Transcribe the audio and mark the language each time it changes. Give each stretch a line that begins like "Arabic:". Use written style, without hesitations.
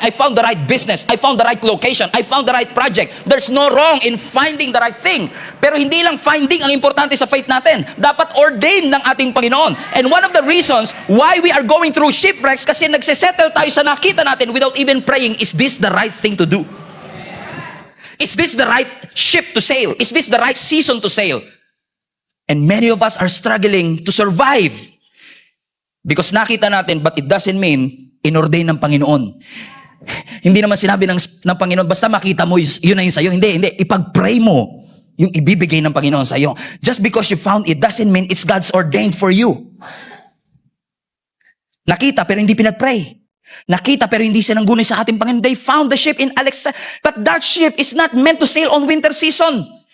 English: I found the right business. I found the right location. I found the right project. There's no wrong in finding the right thing.
Filipino: Pero hindi lang finding ang importante sa faith natin. Dapat ordained ng ating Panginoon.
English: And one of the reasons why we are going through shipwrecks
Filipino: kasi nagsisettle tayo sa nakita natin
English: without even praying, is this the right thing to do? Is this the right ship to sail? Is this the right season to sail? And many of us are struggling to survive.
Filipino: Because nakita natin,
English: but it doesn't mean
Filipino: inordain ng Panginoon. Hindi naman sinabi ng Panginoon, basta makita mo, yun na yun sa'yo. Hindi. Ipag-pray mo yung ibibigay ng Panginoon sa'yo.
English: Just because you found it doesn't mean it's God's ordained for you.
Filipino: Nakita pero hindi pinag-pray. Nakita pero hindi sinanggunay sa ating Panginoon.
English: They found the ship in Alexandria. But that ship is not meant to sail on winter season.